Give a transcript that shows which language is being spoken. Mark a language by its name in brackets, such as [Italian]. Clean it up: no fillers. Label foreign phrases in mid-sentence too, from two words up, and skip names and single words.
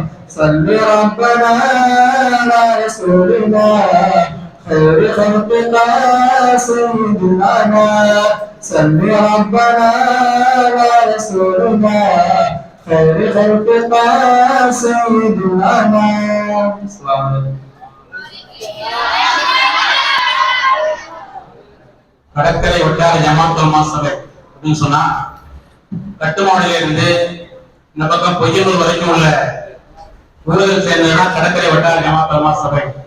[Arabic] صل ربنا على رسولنا خير خلقك سيد الأنام. صل ربنا على رسولنا خير خلقك سيد الأنام. السلام عليكم. [Tamil] கடற்கரை வட்டார ஜமாத் உலமா சபை அப்படின்னு சொன்னா கட்டுமாடியில இருந்து இந்த பக்கம் பொய்யனூர் வரைக்கும் உள்ள ஊழல் சேர்ந்ததுதான் கடற்கரை வட்டார ஜமாத் உலமா சபை.